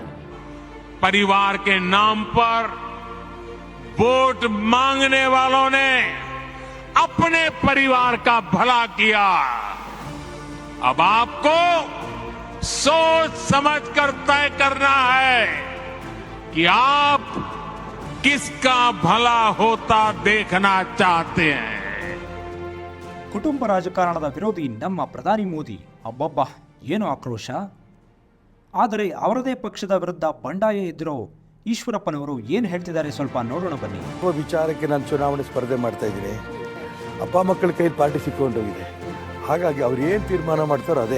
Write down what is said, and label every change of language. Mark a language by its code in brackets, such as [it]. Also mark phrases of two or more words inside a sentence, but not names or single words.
[hi] परिवार के नाम पर वोट मांगने वालों ने अपने परिवार का भला किया। अब आपको सोच समझकर तय करना है कि आप किसका भला होता देखना चाहते हैं। [kn] ಕುಟುಂಬ ರಾಜಕಾರಣದ ವಿರೋಧಿ ನಮ್ಮ ಪ್ರಧಾನಿ ಮೋದಿ ಅಬ್ಬಬ್ಬ ಏನು ಆಕ್ರೋಶ. ಆದರೆ ಅವರದೇ ಪಕ್ಷದ ವಿರುದ್ಧ ಬಂಡಾಯ ಎದ್ದಿರೋ ಈಶ್ವರಪ್ಪನವರು ಏನು ಹೇಳ್ತಿದ್ದಾರೆ ಸ್ವಲ್ಪ ನೋಡೋಣ ಬನ್ನಿ. ವಿಚಾರಕ್ಕೆ ನಾನು ಚುನಾವಣೆ ಸ್ಪರ್ಧೆ ಮಾಡ್ತಾ ಇದ್ದೀನಿ. ಅಪ್ಪ ಮಕ್ಕಳ ಕೈಲಿ ಪಾರ್ಟಿ ಸಿಕ್ಕೊಂಡೋಗಿದೆ. ಹಾಗಾಗಿ ಅವ್ರು ಏನು ತೀರ್ಮಾನ ಮಾಡ್ತಾರೋ ಅದೇ.